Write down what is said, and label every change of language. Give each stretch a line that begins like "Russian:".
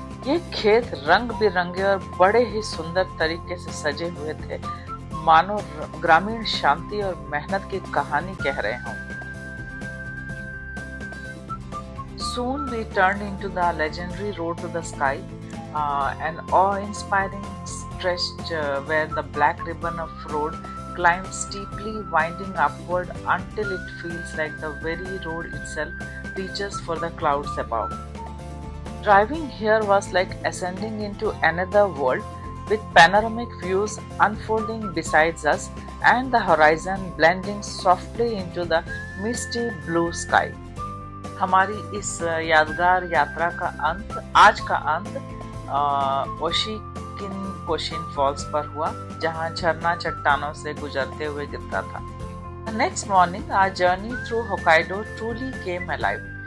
Hindi: ये खेत रंग बिरंगे और बड़े ही सुंदर तरीके से सजे हुए थे, मानो ग्रामीण शांति और मेहनत की कहानी कह रहे हों।
English: Soon we turned into the legendary road to the sky, an awe-inspiring stretch where the black ribbon of road climbed steeply, winding upward until it feels like the very road itself reaches for the clouds above. Driving here was like ascending into another world, with panoramic views unfolding besides us and the horizon blending softly into the misty blue sky.
Hindi: हमारी इस यादगार यात्रा का आज का अंत ओशिकिन false पर हुआ, जहां झरना चट्टानों से गुजरते हुए गिरता था।
English: The next morning, our journey through Hokkaido truly came alive.